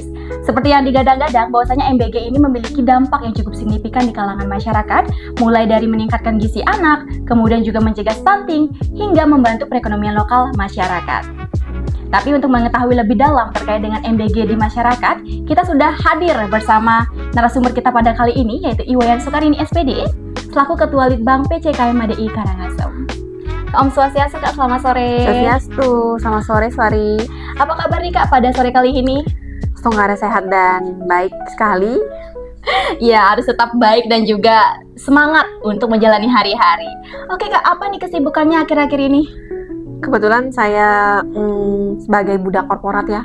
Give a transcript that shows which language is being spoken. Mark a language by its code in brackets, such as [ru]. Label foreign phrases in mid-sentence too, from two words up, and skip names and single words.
[id] Seperti yang digadang-gadang, bahwasanya MBG ini memiliki dampak yang cukup signifikan di kalangan masyarakat, mulai dari meningkatkan gizi anak, kemudian juga mencegah stunting, hingga membantu perekonomian lokal masyarakat. Tapi untuk mengetahui lebih dalam terkait dengan MBG di masyarakat, kita sudah hadir bersama narasumber kita pada kali ini, yaitu Iwayan Sukarini SPD, selaku Ketua Litbang PCKM ADI Karangasem. [sa] Om Swastiastu, [id] Kak, selamat sore. [sa] Swastiastu, selamat sore Swari. [id] Apa kabar nih Kak pada sore kali ini? Semoga sehat dan baik sekali. Ya, harus tetap baik dan juga semangat untuk menjalani hari-hari. Oke Kak, apa nih kesibukannya akhir-akhir ini? Kebetulan saya sebagai budak korporat ya.